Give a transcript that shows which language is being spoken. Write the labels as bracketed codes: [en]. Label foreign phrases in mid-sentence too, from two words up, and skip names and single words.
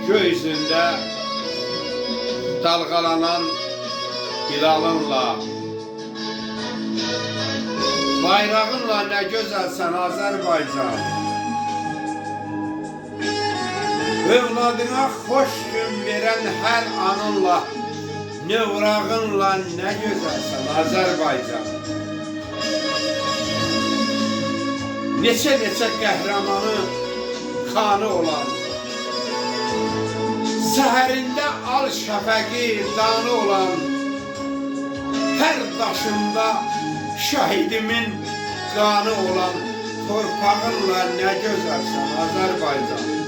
[tr] gökyüzünde dalgalanan hilalınla, bayrağınla ne güzelsen Azerbaycan. Övladına hoş gün veren her anınla, nevrağınla ne güzelsen Azerbaycan. [az] Neçə qəhrəmanı kanı olan, səhərində al şəfəqi danı olan, hər daşında şəhidimin qanı olan torpağınla nə gözəlsən Azərbaycan.